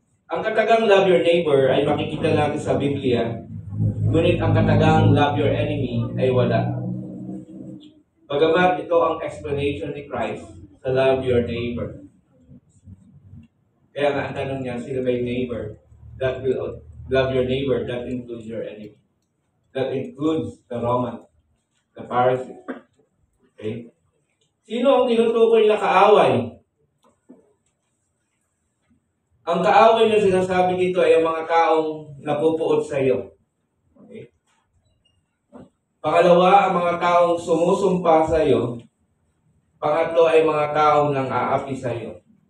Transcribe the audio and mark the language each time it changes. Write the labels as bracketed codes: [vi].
[tl] Ang katagang [en] love your neighbor [tl] ay makikita natin sa Biblia, ngunit ang katagang [en] love your enemy [tl] ay wala. Bagamat ito ang explanation ni Christ sa love your neighbor. Kaya nga ang tanong niya, sino ba yung neighbor? [en] That will love your neighbor, that includes your enemy. That includes the Roman, the Pharisee. Okay? [tl] Sino ang tinutukoy na kaaway? Ang kaaway na sinasabi dito ay ang mga taong napupuot sa iyo. Okay? Pangalawa, ang mga taong sumusumpa sa iyo. Pangatlo ay mga taong nang-aapi sa iyo.